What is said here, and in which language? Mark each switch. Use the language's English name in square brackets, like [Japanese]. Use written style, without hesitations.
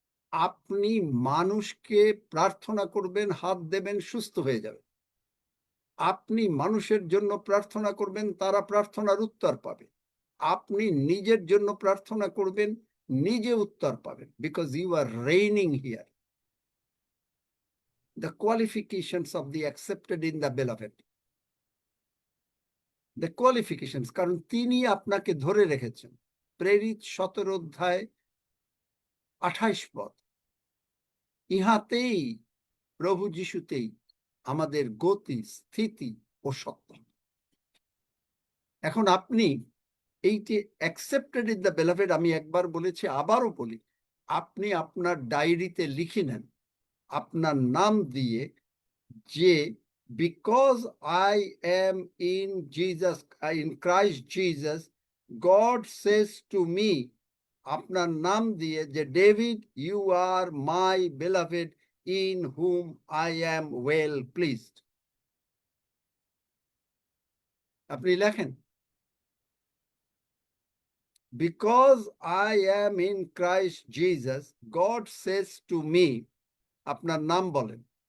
[Bangla] আপনি মানুষকে প্রার্থনা করবেন, হাত দেবেন, সুস্থ হয়ে যাবে। আপনি মানুষের জন্য প্রার্থনা করবেন, তারা প্রার্থনার উত্তর পাবে। আপনি নিজের জন্য প্রার্থনা করবেন, নিজে উত্তর পাবেন, [English] Because you are reigning here. The qualifications of the accepted in the beloved. The qualifications, [Bangla] কারণ তিনি আপনাকে ধরে রেখেছেন। প্রেরিত 17 অধ্যায় 28 পদ। ইহাতেই, প্রভু যিশুতেই আমাদের গতি, স্থিতি ও সত্য। এখন আপনি এইটি [English] accepted in the beloved, [Bangla] আমি একবার বলেছি, আবারও বলি, আপনি আপনার ডায়েরিতে লিখে নেন আপনার নাম দিয়ে, যে [English] because I am in Jesus, in Christ Jesus, God says to me, [Bangla] আপনার নাম দিয়ে, যে David, [English] You are my beloved in whom I am well pleased. [Bangla] আপনি লেখেন, [English] because I am in Christ Jesus, God says to me, [Bangla] আপনার নাম বলেন,